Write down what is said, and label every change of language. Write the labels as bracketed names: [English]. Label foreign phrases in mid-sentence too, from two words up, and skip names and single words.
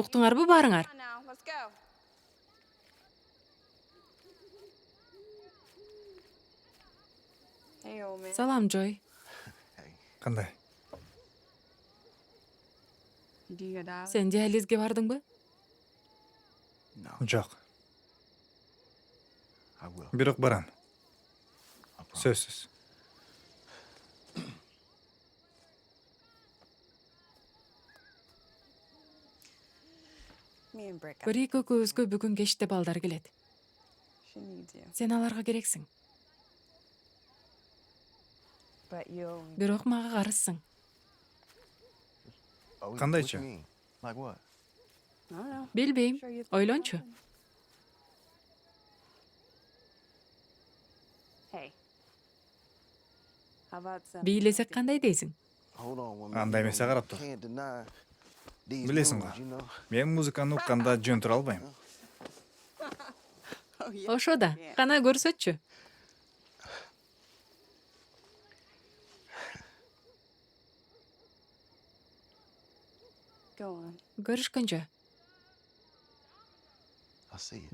[Kyrgyz] Уктуңарбы баарыңар? Салам, Джой. Кандай? Сен диализге бардыңбы? [English] No, [Kyrgyz] Жок. [English] I will. [Kyrgyz] Бирок барам. [English] I promise. [Kyrgyz] Сөзсүз. Бирик экөөбүзгө бүгүн кечте балдар келет. Сен аларга керексиң. Бирок мага карызсың. [English] Oh, what [Kyrgyz] Кандайча? [English] you mean? Like what? [Kyrgyz] Билбейм. Ойлончу. Бийлесек кандай дейсиң? [English] Hold on one [Kyrgyz] Андай [English] minute. [Kyrgyz] эмесе карап тур. [English] Can't deny these [Kyrgyz] Билесиң [English] moves, [Kyrgyz] го. [English] you know? [Kyrgyz] Мен музыканы укканда жөн тура албайм. Ошо да. Кана көрсөтчү. Көрүшкөнчө. [English] I see it.